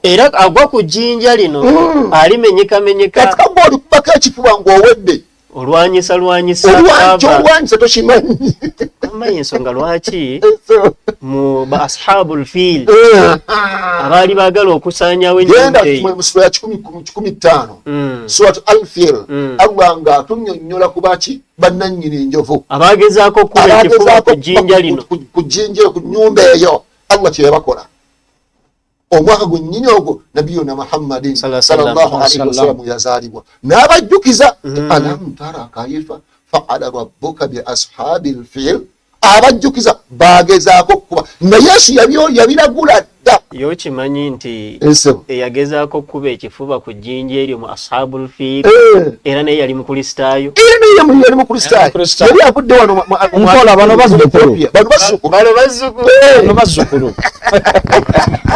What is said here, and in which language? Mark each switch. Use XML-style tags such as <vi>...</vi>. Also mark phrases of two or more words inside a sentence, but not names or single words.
<lg>era agwa ku jjinja lino alimenyekamenyeka. Kati kagwa olikubako ekifuba ng'owedde olwanyisa tokimanyi amanyi ensonga lwaki mu ba</lg> <ar>أصحاب الفيل</ar> <lg>abaali baagala okusaanyawo genda mu sura ya 15 surat al-Fil Allah nga atunnyonnyola ku baki bannannyini enjovu abaagezaako okuba ekifuba ku jjinja lino ku jjinja ku nnyumba eyo Allah kye yabakola. Omwaka gwennyini ogwo nabiyuna Muhammadin</lg> <ar>صلى الله عليه وسلم</ar> <lg>yazaalibwa n'abajjukiza</lg> <ar>ألم تر كيف فعل ربك بأصحاب الفيل.</ar> <lg>Abajjukiza bagezaako kuba nga Yesu yabiragula dda. Yo kimanyi nti eyagezaako kuba ekifuba ku jjinja eryo mu</lg> <ar>أصحاب الفيل</ar> <lg>era naye yali mukristaayo. Yali avudde wano nkola bano bazzukulu.</lg>